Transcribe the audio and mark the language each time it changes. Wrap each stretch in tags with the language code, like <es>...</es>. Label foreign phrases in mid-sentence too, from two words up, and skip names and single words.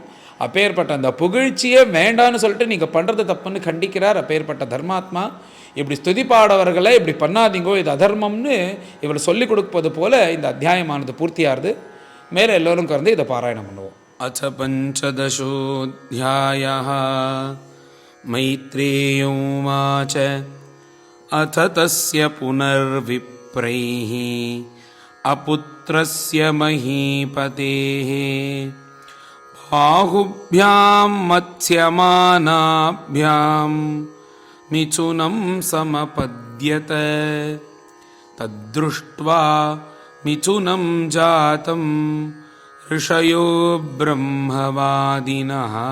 <ta>அப்பேற்பட்ட அந்த புகழ்ச்சியை வேண்டான்னு சொல்லிட்டு நீங்கள் பண்ணுறது தப்புன்னு கண்டிக்கிறார் அப்பேற்பட்ட தர்மாத்மா. இப்படி ஸ்துதி பாடவர்களை இப்படி பண்ணாதீங்கோ, இது அதர்மம்னு இவர் சொல்லிக் கொடுப்பது போல இந்த அத்தியாயமானது பூர்த்தியாகுது. மேலே எல்லோரும் கறந்து இதை பாராயணம் பண்ணுவோம்.</ta> <sa>அச்ச பஞ்சதசோऽध्यायः मैत्रेयो उवाच अथ तस्य पुनर्विप्रैः अपुत्रस्य महीपतेः बाहुभ्यां मत्स्यमानाभ्यां मिथुनं समपद्यत तद्दृष्ट्वा मिथुनं जातं ऋषयो ब्रह्मवादिनः</sa>